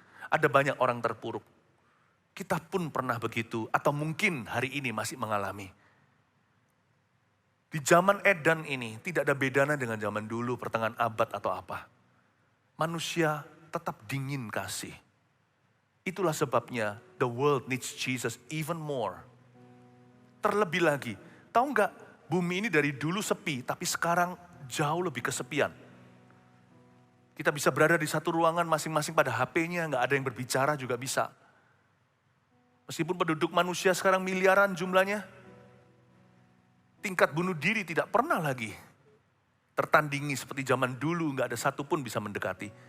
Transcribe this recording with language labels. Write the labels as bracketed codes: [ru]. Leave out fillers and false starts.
[id] Ada banyak orang terpuruk. Kita pun pernah begitu, atau mungkin hari ini masih mengalami. Di zaman Edan ini tidak ada bedanya dengan zaman dulu, pertengahan abad atau apa. Manusia tetap dingin kasih. Itulah sebabnya [en] the world needs Jesus even more. [id] Terlebih lagi, tahu nggak, bumi ini dari dulu sepi, tapi sekarang jauh lebih kesepian. Kita bisa berada di satu ruangan masing-masing pada HP-nya, nggak ada yang berbicara juga bisa. Meskipun penduduk manusia sekarang miliaran jumlahnya, tingkat bunuh diri tidak pernah lagi tertandingi seperti zaman dulu, nggak ada satupun bisa mendekati.